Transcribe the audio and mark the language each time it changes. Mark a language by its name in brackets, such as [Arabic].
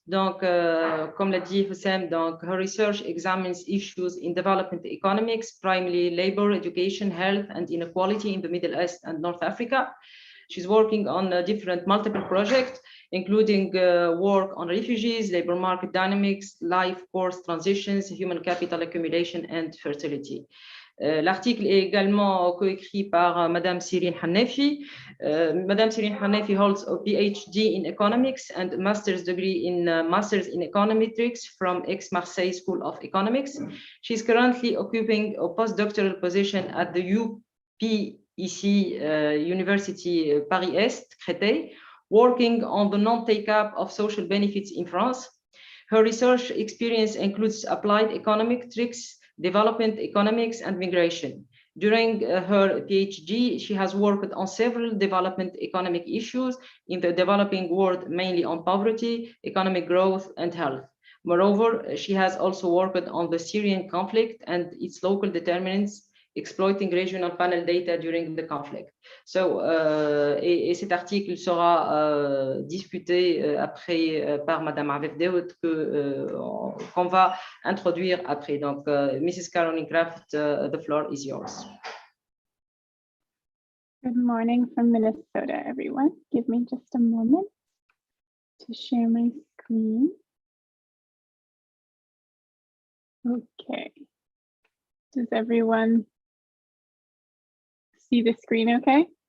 [French] Donc, comme l'a dit Houssem, donc, [English] her research examines issues in development economics, primarily labor, education, health, and inequality in the Middle East and North Africa. She's working on multiple projects, including work on refugees, labor market dynamics, life course transitions, human capital accumulation, and fertility. [French] L'article est également coécrit par Madame Sirine Hanefi. [English] Madame Sirine Hanefi holds a PhD in economics and a master's degree in Masters in Econometrics from Aix-Marseille School of Economics. She's currently occupying a postdoctoral position at the UPEC University Paris-Est, Créteil, working on the non-take-up of social benefits in France. Her research experience includes applied econometrics, development economics, and migration. During her PhD, she has worked on several development economic issues in the developing world, mainly on poverty, economic growth, and health. Moreover, she has also worked on the Syrian conflict and its local determinants, exploiting regional panel data during the conflict. [French] So, et cet article sera discuté après par Madame Avef Dehout qu'on va introduire après. Donc, Mrs. [English] Caroline Kraft, the floor is yours. Good morning from Minnesota, everyone. Give me just a moment to share my screen. Okay. Does everyone see the screen okay?